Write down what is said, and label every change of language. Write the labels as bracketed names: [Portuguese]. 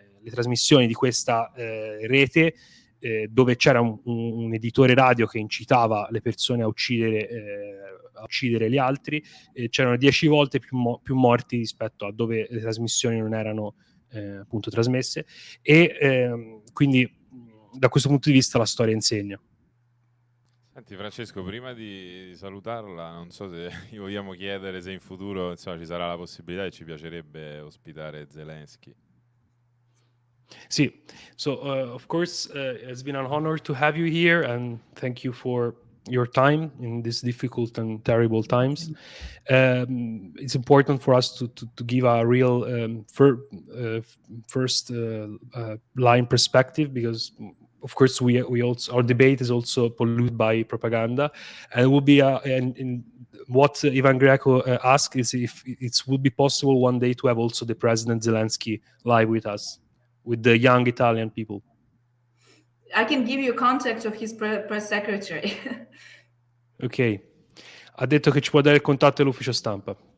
[Italian] trasmissioni di questa rete, dove c'era un editore radio che incitava le persone a uccidere gli altri, c'erano 10 volte più morti rispetto a dove le trasmissioni non erano appunto trasmesse, e quindi da questo punto di vista la storia insegna. Senti Francesco, prima di salutarla, non so se gli vogliamo chiedere se in futuro ci sarà la possibilità, e ci piacerebbe ospitare Zelensky. Sì, [English] so of course it's been an honor to have you here, and thank you for your time in these difficult and terrible times. It's important for us to give a real first line perspective, because of course we also, our debate is also polluted by propaganda, and it will be and what Ivan Greco asked is if it would be possible one day to have also the President Zelensky live with us, with the young Italian people. I can give you contact of his press secretary. Ok. [Italian] Ha detto che ci può dare il contatto dell'ufficio stampa.